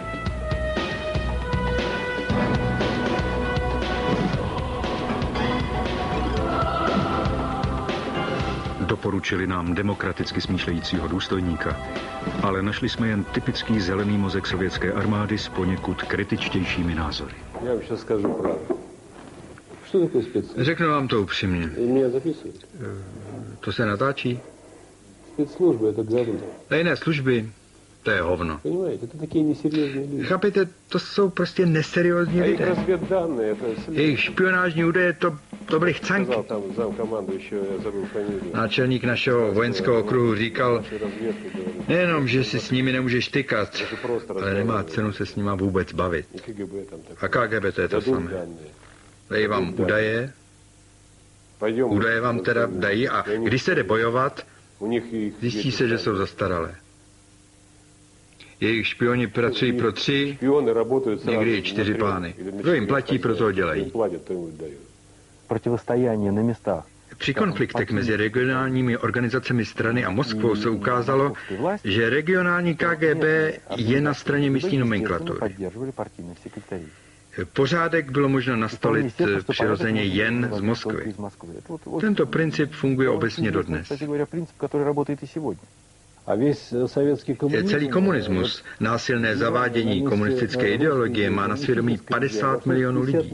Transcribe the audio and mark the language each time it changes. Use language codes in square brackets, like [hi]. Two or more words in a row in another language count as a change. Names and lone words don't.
[cs] Doporučili nám demokraticky smýšlejícího důstojníka, ale našli jsme jen typický zelený mozek sovětské armády s poněkud kritičtějšími názory. Já vám zkážu pravdu. Co to je specslužby? Řeknu vám to upřímně. Mě zapisují. To se natáčí? Specslužby, to k Tajné služby, to je hovno. [ru] Понимаете, это такие несерьезные люди. [cs] Chápete, to jsou prostě neseriózní lidé. [ru] Разведданные, [cs] Jejich špionážní údaje, to byly chcánky. [ru] сказал там замкомандующего, я забыл фамилию. [cs] Náčelník našeho vojenského okruhu říkal, nejenom, že si s nimi nemůžeš tykat, ale nemá cenu se s nima vůbec bavit. A KGB to je to samé. Dají vám údaje vám teda dají a když se jde bojovat, zjistí se, že jsou zastaralé. Jejich špioni pracují pro 3, někdy i 4 pány. Kdo jim platí, pro to dělají. [ru] Противостояние на местах. [cs] Při konfliktech mezi regionálními organizacemi strany a Moskvou se ukázalo, že regionální KGB je na straně místní nomenklatury. Pořádek bylo možno nastolit přirozeně jen z Moskvy. Tento princip funguje obecně dodnes. Celý komunismus, násilné zavádění komunistické ideologie má na svědomí 50 milionů lidí.